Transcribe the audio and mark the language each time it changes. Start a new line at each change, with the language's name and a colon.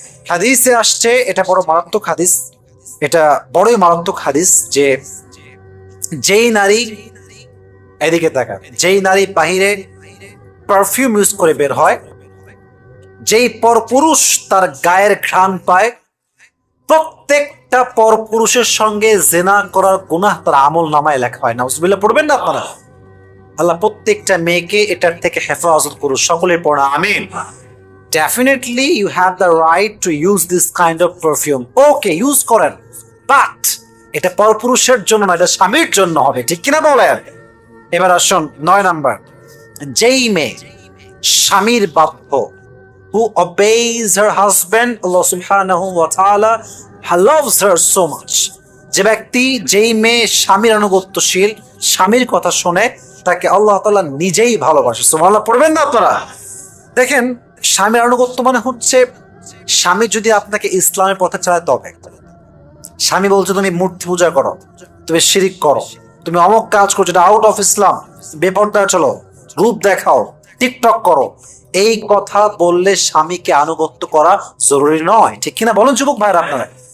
Bangla: হাদিসে আসছে, এটা বড় মারাত্মক হাদিস, এটা বড়ই মারাত্মক হাদিস, যে যেই নারী, এদিকে তাকান, যেই নারী বাহিরে পারফিউম ইউজ করে বের হয়, যেই পরপুরুষ তার গায়ের ঘ্রাণ পায়, প্রত্যেকটা পরপুরুষের সঙ্গে জেনা করার গুনাহ তার আমল নামায় লেখা হয়। নাউজুবিল্লাহ পড়বেন না আপনারা? আল্লাহ প্রত্যেকটা মেয়েকে এটার থেকে হেফাজত করুন। সকলে পড়া আমিন।
English: Definitely you have the right to use this kind of perfume.
Bangla: Okay, use করেন, বাট এটা পরপুরুষের জন্য না, এটা স্বামীর জন্য হবে, ঠিক কিনা বলেন? এবার আসুন 9 নাম্বার, যেই মেয়ে স্বামীর বাধ্য,
English: who obeys her husband, Allah subhanahu wa ta'ala loves her so much.
Bangla: যে ব্যক্তি, যেই মেয়ে স্বামীর আনুগত্যশীল, স্বামীর কথা শোনে, তাকে আল্লাহ তাআলা নিজেই ভালোবাসে। সুবহানাল্লাহ পড়বেন না আপনারা? দেখেন, স্বামীর আনুগত্য মানে হচ্ছে, স্বামী যদি আপনাকে ইসলামের পথে চালায়, তবে স্বামী বলছে তুমি মূর্তি পূজা করো, তুমি শিরিক করো, তুমি অমুক কাজ করছো, এটা আউট অফ ইসলাম, বেপরদায় চলো, রূপ দেখাও, টিকটক করো, এই কথা বললে স্বামীকে আনুগত্য করা জরুরি নয়, ঠিক কিনা বলেন যুবক ভাইরা আপনারা?